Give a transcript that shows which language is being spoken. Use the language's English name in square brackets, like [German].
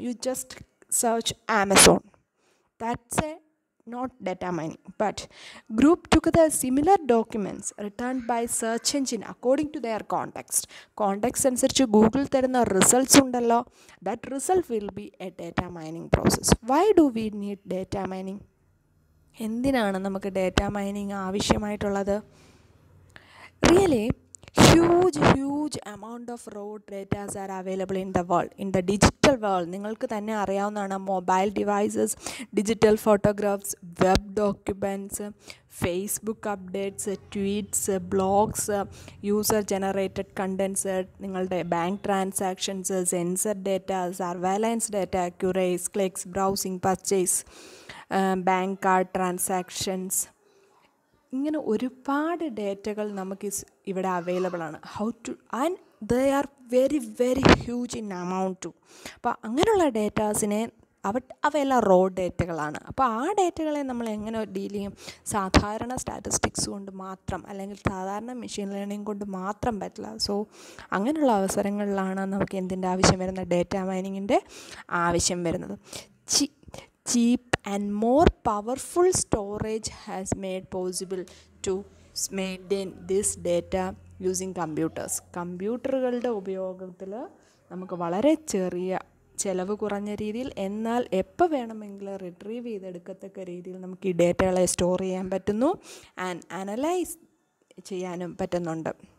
[English] You just search Amazon. That's not data mining, but group together similar documents returned by search engine according to their context. Context [Malayalam] അനുസരിച്ച് Google തരുന്ന results ഉണ്ടല്ലോ, [English] that result will be a data mining process. Why do we need data mining? [Malayalam] എന്തിനാണ് നമുക്ക് data mining ആവശ്യമായിട്ടുള്ളത്? [English] Really huge amount of raw data are available in the world, in the digital world. [Malayalam] നിങ്ങൾക്ക് തന്നെ അറിയാവുന്നതാണ്, mobile devices, digital photographs, web documents, Facebook updates, tweets, blogs, user generated contents, നിങ്ങളുടെ bank transactions, sensor data, surveillance data, ക്യൂറേസ്, clicks, browsing, purchase, bank card transactions, ഇങ്ങനെ ഒരുപാട് ഡേറ്റകൾ നമുക്ക് ഇവിടെ available ആണ്. [English] And they are very huge in amount too. [Malayalam] അപ്പോൾ അങ്ങനെയുള്ള ഡേറ്റാസിനെ അവയെല്ലാം raw ഡേറ്റകളാണ്. അപ്പോൾ ആ ഡേറ്റകളെ നമ്മൾ എങ്ങനെ ഡീൽ ചെയ്യും? സാധാരണ സ്റ്റാറ്റിസ്റ്റിക്സ് കൊണ്ട് മാത്രം, അല്ലെങ്കിൽ സാധാരണ മെഷീൻ ലേണിംഗ് കൊണ്ട് മാത്രം പറ്റില്ല. സോ അങ്ങനെയുള്ള അവസരങ്ങളിലാണ് നമുക്ക് എന്തിൻ്റെ ആവശ്യം വരുന്നത്? ഡേറ്റ മൈനിങ്ങിൻ്റെ ആവശ്യം വരുന്നത്. [English] Cheap and more powerful storage has made possible to maintain this data using computers. [Malayalam] കമ്പ്യൂട്ടറുകളുടെ ഉപയോഗത്തിൽ നമുക്ക് വളരെ ചെറിയ ചിലവ് കുറഞ്ഞ രീതിയിൽ, എന്നാൽ എപ്പോൾ വേണമെങ്കിലും റിട്രീവ് ചെയ്തെടുക്കത്തക്ക രീതിയിൽ നമുക്ക് ഈ ഡേറ്റകളെ സ്റ്റോർ ചെയ്യാൻ പറ്റുന്നു, ആൻഡ് അനലൈസ് ചെയ്യാനും പറ്റുന്നുണ്ട്.